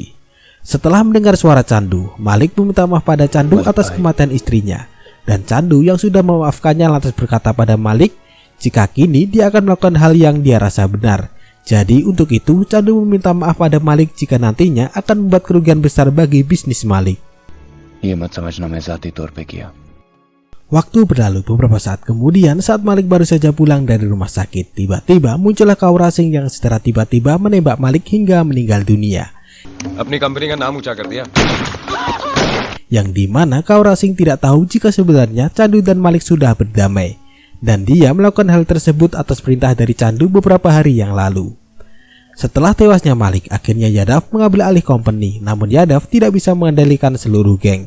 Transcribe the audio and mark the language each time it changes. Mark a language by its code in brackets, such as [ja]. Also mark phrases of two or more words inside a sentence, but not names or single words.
[id] Setelah mendengar suara Candu, Malik meminta maaf pada Candu atas kematian istrinya. Dan Chandu yang sudah memaafkannya lantas berkata pada Malik jika kini dia akan melakukan hal yang dia rasa benar. Jadi untuk itu Chandu meminta maaf pada Malik jika nantinya akan membuat kerugian besar bagi bisnis Malik. [hi] ये मत समझना मैं ज़ाती तौर पे किया। [id] Waktu berlalu beberapa saat kemudian, saat Malik baru saja pulang dari rumah sakit, tiba-tiba muncullah Kaur Singh yang secara tiba-tiba menembak Malik hingga meninggal dunia. [hi] अपनी कंपनी का नाम ऊंचा कर दिया। [id] Yang dimana Kaur Singh tidak tahu jika sebenarnya Chandu dan Malik sudah berdamai. Dan dia melakukan hal tersebut atas perintah dari Chandu beberapa hari yang lalu. Setelah tewasnya Malik, akhirnya Yadav mengambil alih company, namun Yadav tidak bisa mengendalikan seluruh geng.